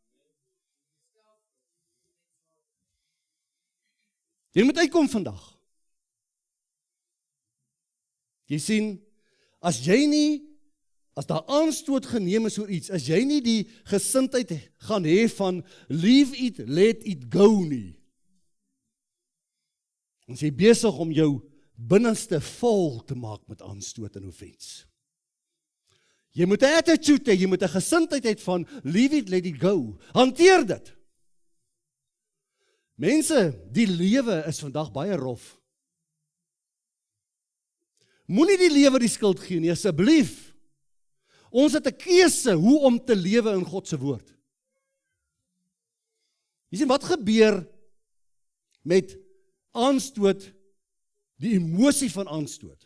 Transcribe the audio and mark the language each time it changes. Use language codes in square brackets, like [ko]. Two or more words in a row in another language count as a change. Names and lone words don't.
[af] Jy moet uitkom vandag. Jy sien, as daar aanstoot geneem is oor iets, as jy nie die gesindheid gaan hê van [en] leave it, let it go [af] nie, dan is jy besig om jou binneste vol te maak met aanstoot en offense. Jy moet 'n attitude hê, jy moet 'n gesindheid hê van [en] leave it, let it go. [af] Hanteer dit. Mense, die lewe is vandag baie rof. Moenie die lewe die skuld gee nie, asseblief. Ons het 'n keuse hoe om te lewe in God se woord. Jy sien, wat gebeur met aanstoot, die emosie van aanstoot?